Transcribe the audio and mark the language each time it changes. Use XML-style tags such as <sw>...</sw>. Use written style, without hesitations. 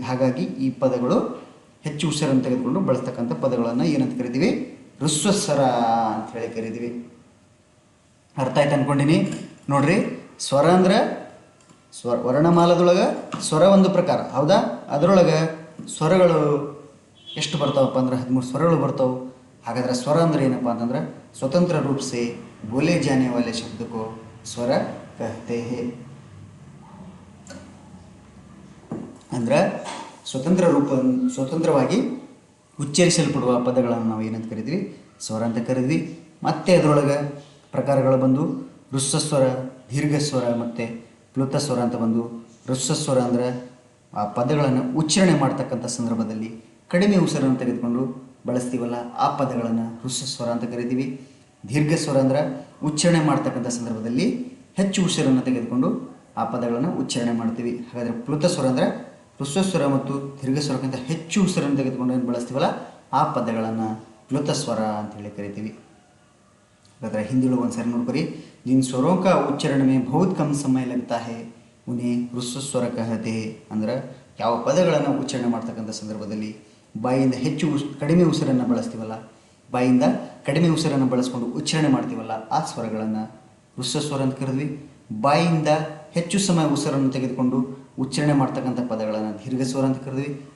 <kn>ಹಾಗಾಗಿ ಈ ಪದಗಳು ಹೆಚ್ಚು ಉಸಿರನ್ನು ತೆಗೆದುಕೊಂಡು ಬಳಸ್ತಕ್ಕಂಥ ಪದಗಳನ್ನು ಏನಂತ ಕರಿತೀವಿ? ಹ್ರಸ್ವ ಸ್ವರ ಅಂಥೇಳಿ ಕರಿತೀವಿ. ಅರ್ಥ ಆಯ್ತು ಅನ್ಕೊಂಡಿನಿ. ನೋಡ್ರಿ, ಸ್ವರ ಅಂದ್ರೆ ವರ್ಣಮಾಲದೊಳಗೆ ಸ್ವರ ಒಂದು ಪ್ರಕಾರ, ಹೌದಾ? ಅದರೊಳಗೆ ಸ್ವರಗಳು ಎಷ್ಟು ಬರ್ತಾವಪ್ಪ ಅಂದ್ರೆ 13 ಸ್ವರಗಳು ಬರ್ತಾವೆ. ಹಾಗಾದ್ರೆ ಸ್ವರ ಅಂದ್ರೆ ಏನಪ್ಪ ಅಂತಂದ್ರೆ ಸ್ವತಂತ್ರ ರೂಪ</kn> <hi>से बोले जाने वाले शब्द को स्वर कहते हैं.</hi> <kn>ಅಂದ್ರೆ ಸ್ವತಂತ್ರವಾಗಿ ಉಚ್ಚರಿಸಲ್ಪಡುವ ಪದಗಳನ್ನು ನಾವು ಏನಂತ ಕರಿತೀವಿ? ಸ್ವರ ಅಂತ ಕರಿದ್ವಿ. ಮತ್ತೆ ಅದರೊಳಗೆ ಪ್ರಕಾರಗಳು ಬಂದು ಹ್ರಸ್ವ ಸ್ವರ, ದೀರ್ಘ ಸ್ವರ ಮತ್ತು ಪ್ಲುತ ಸ್ವರ ಅಂತ ಬಂದು. ಹ್ರಸ್ವ ಸ್ವರ ಅಂದರೆ ಆ ಪದಗಳನ್ನು ಉಚ್ಚಾರಣೆ ಮಾಡ್ತಕ್ಕಂಥ ಸಂದರ್ಭದಲ್ಲಿ ಕಡಿಮೆ ಉಸಿರನ್ನು ತೆಗೆದುಕೊಂಡು ಬಳಸ್ತೀವಲ್ಲ, ಆ ಪದಗಳನ್ನು ಹ್ರಸ್ವ ಸ್ವರ ಅಂತ ಕರಿತೀವಿ. ದೀರ್ಘ ಸ್ವರ ಅಂದರೆ ಉಚ್ಚಾರಣೆ ಮಾಡ್ತಕ್ಕಂಥ ಸಂದರ್ಭದಲ್ಲಿ ಹೆಚ್ಚು ಉಸಿರನ್ನು ತೆಗೆದುಕೊಂಡು ಆ ಪದಗಳನ್ನು ಉಚ್ಚಾರಣೆ ಮಾಡ್ತೀವಿ. ಹಾಗಾದರೆ ಪ್ಲುತ ಸ್ವರ ಅಂದರೆ ಹ್ರಸ್ವ ಸ್ವರ ಮತ್ತು ದೀರ್ಘ ಸ್ವರಕ್ಕಿಂತ ಹೆಚ್ಚು ಉಸಿರನ್ನು ತೆಗೆದುಕೊಂಡು ಏನು ಬಳಸ್ತೀವಲ್ಲ, ಆ ಪದಗಳನ್ನು ಪ್ಲುತ ಸ್ವರ ಅಂತೇಳಿ ಕರಿತೀವಿ. ಹಾಗಾದರೆ ಹಿಂದಿಳು ಒಂದು ಸಾರಿ ನೋಡ್ಕೊರಿ.</kn> <hi>जिन स्वरों का उच्चारण में बहुत कम समय लगता है उन्हें ಹ್ರಸ್ವ ಸ್ವರ कहते हैं.</hi> <kn>ಅಂದ್ರೆ ಯಾವ ಪದಗಳನ್ನು ಉಚ್ಚಾರಣೆ ಮಾಡ್ತಕ್ಕಂಥ ಸಂದರ್ಭದಲ್ಲಿ ಬಾಯಿಂದ ಕಡಿಮೆ ಉಸಿರನ್ನು ಬಳಸ್ತೀವಲ್ಲ, ಬಾಯಿಂದ ಕಡಿಮೆ ಉಸಿರನ್ನು ಬಳಸ್ಕೊಂಡು ಉಚ್ಚಾರಣೆ ಮಾಡ್ತೀವಲ್ಲ, ಆ ಸ್ವರಗಳನ್ನು ಹ್ರಸ್ವ ಸ್ವರ ಅಂತ ಕರೆದ್ವಿ. ಬಾಯಿಂದ ಹೆಚ್ಚು ಸಮಯ ಉಸಿರನ್ನು ತೆಗೆದುಕೊಂಡು ಉಚ್ಚಾರಣೆ ಮಾಡ್ತಕ್ಕಂಥ ಪದಗಳನ್ನು ದೀರ್ಘ ಸ್ವರ ಅಂತ ಕರೆದ್ವಿ.</kn>